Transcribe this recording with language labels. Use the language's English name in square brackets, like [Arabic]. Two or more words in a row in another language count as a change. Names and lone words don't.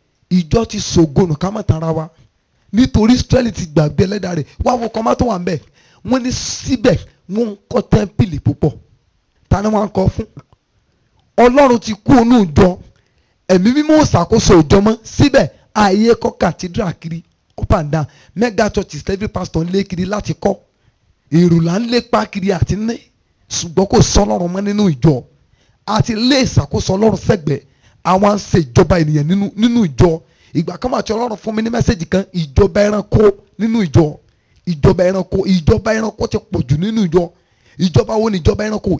[Yoruba] Ìjọ ti sọ ògo nù, ká má tanra wa. Nítorí Ísírẹ́lì ti gbàgbé ẹlẹ́dàá rẹ̀. Wá wo kọ́má tó wà ńbẹ̀. Wọ́n ní síbẹ̀ wọ́n ń kọ́ tẹ́ḿpìlì púpọ̀. Ta ni wọ́n ń kọ́ fún? Ọlọ́run ti kú inú ìjọ. Ẹ̀mí mímọ́ ò ṣàkóso ìjọ mọ́. Síbẹ̀, ààyè kọ́ cathedral kiri, [English] up and down. Mega churches, every pastor [Yoruba] ń lé kiri láti kọ́. Èrò là ń lépa kiri àti ní. Ṣùgbọ́n kò sọ Ọlọ́run mọ́ nínú ìjọ. A ti lé ìṣàkóso Ọlọ́run sẹ́gbẹ̀ẹ́. Àwọn à ń ṣe ìjọba ènìyàn nínú, nínú ìjọ. Ìgbà kan wà tí Ọlọ́run fún mi ní mẹ́sẹ̀gì kan, ìjọba ẹranko nínú ìjọ. Ìjọba ẹranko, ìjọba ẹranko ti pọ̀ jù nínú ìjọ. Ìjọba wo ni ìjọba ẹranko?